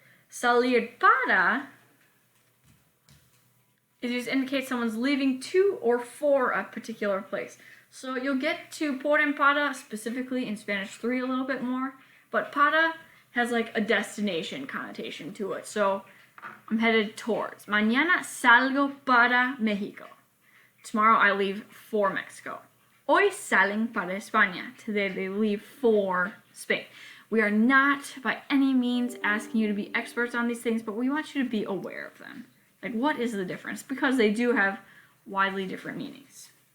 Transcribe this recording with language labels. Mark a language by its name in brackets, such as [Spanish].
[English] Salir para is used to indicate someone's leaving to or for a particular place. So you'll get to por and para specifically in Spanish 3 a little bit more, but para has like a destination connotation to it. So I'm headed towards. [Spanish] Mañana salgo para México. [English] Tomorrow I leave for Mexico. [Spanish] Hoy salen para España. [English] Today they leave for Spain. We are not by any means asking you to be experts on these things, but we want you to be aware of them. Like, what is the difference? Because they do have widely different meanings.